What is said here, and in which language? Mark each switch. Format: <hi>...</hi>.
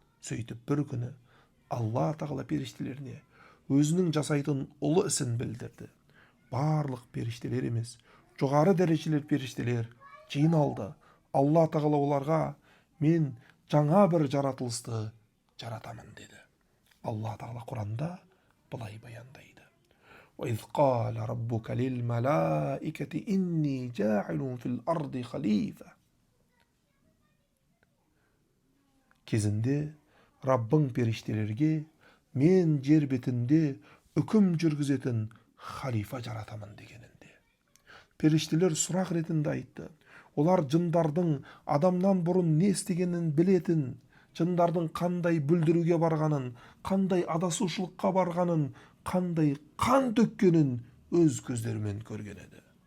<kk>Сөйтіп бір күні Алла тағала періштелеріне өзінің жасайтын ұлы ісін білдірді. Барлық періштелер емес, жоғары дәрежелер періштелер жиналды. Алла тағала оларға: мен жаңа бір жаратылысты жаратамын деді. Алла тағала Құранда былай баяндайды:</kk> <ar>وَإِذْ قَالَ رَبُّكَ لِلْمَلَائِكَةِ إِنِّي جَاعِلٌ فِي الْأَرْضِ خَلِيفَةً.</ar> <kk>Кезінде Раббың періштелерге: мен жер бетінде үкім жүргізетін халифа жаратамын дегенінде. Періштелер сұрақ ретінде айтты. Олар жындардың адамнан бұрын не істегенін білетін, жындардың қандай бүлдіруге барғанын, қандай адасушылыққа барғанын, қандай қан төккенін өз көздерімен көрген еді.</kk>